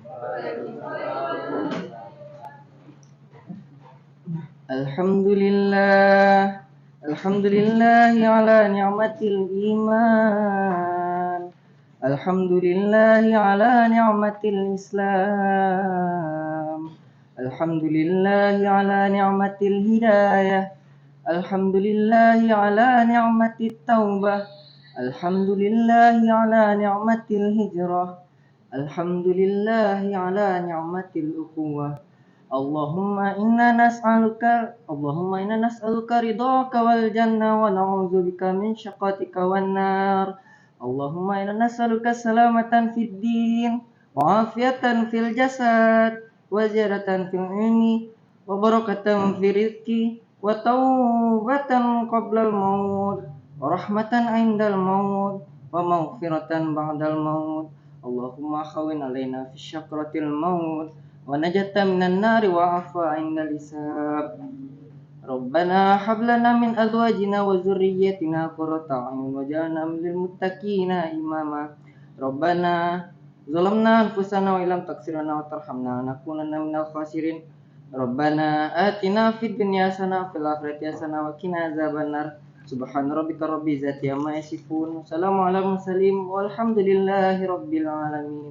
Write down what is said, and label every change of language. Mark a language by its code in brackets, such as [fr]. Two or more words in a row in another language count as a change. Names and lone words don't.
[ar] الحمد لله، الحمد لله على نعمة الإيمان. الحمد لله على نعمة الإسلام. الحمد لله على نعمة الهداية. الحمد لله على نعمة التوبة. الحمد لله على نعمة الهجرة. الحمد لله على نعمة الأخوة. اللهم إنا نسألك رضاك والجنة ونعوذ بك من سخطك والنار. اللهم إنا نسألك سلامة في الدين وعافية في الجسد وزيادة في العلم وبركة في الرزق وتوبة قبل الموت ورحمة عند الموت ومغفرة بعد الموت. اللهم هوّن علينا في سكرات الموت والنجاة من النار والعفو عند الحساب. ربنا هب لنا من أزواجنا وذرياتنا قرة أعين واجعلنا للمتقين إماما. ربنا ظلمنا أنفسنا وإن لم تغفر لنا وترحمنا لنكونن من الخاسرين. ربنا آتنا في الدنيا حسنة وفي الآخرة حسنة وقنا عذاب النار. سبحان ربك رب العزة عما يصفون وسلام على المرسلين والحمد لله رب العالمين.